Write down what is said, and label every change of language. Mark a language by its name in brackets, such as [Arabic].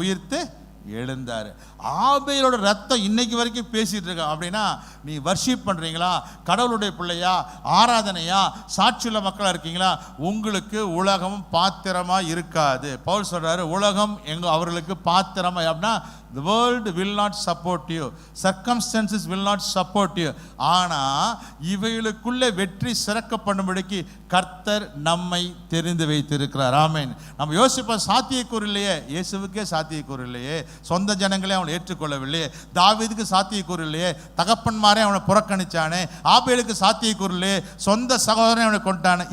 [Tamil] உயிர்த்து எழுந்தார். ஆபேலோட ரத்தம் இன்னைக்கு வரைக்கும் பேசிட்டு இருக்க. அப்படின்னா நீ வர்ஷிப் பண்றீங்களா, கடவுளுடைய பிள்ளையா, ஆராதனையா, சாட்சியுள்ள மக்களா இருக்கீங்களா, உங்களுக்கு உலகம் பாத்திரமா இருக்காது. பவுல் சொல்றாரு, உலகம் அவர்களுக்கு பாத்திரமா. அப்படின்னா [English] the world will not support you, circumstances will not support you. [Tamil] ஆனா இவைகளுக்குள்ளே வெற்றி சிறக்கப்படும்படிக்கு கர்த்தர் நம்மை தெரிந்து வைத்திருக்கிறார். ஆமென். நம்ம யோசிப்போம், சாத்தியக்கூறு இல்லையே, இயேசுவுக்கே சாத்தியக்கூறு இல்லையே, சொந்த ஜனங்களே அவனை ஏற்றுக்கொள்ளவில்லையே, தாவீதுக்கு சாத்தியக்கூறு இல்லையே, தகப்பன்மாரே அவனை புறக்கணிச்சானே, ஆபேலுக்கு சாத்தியக்கூறு இல்லையே, சொந்த சகோதரனை அவனை கொண்டானே.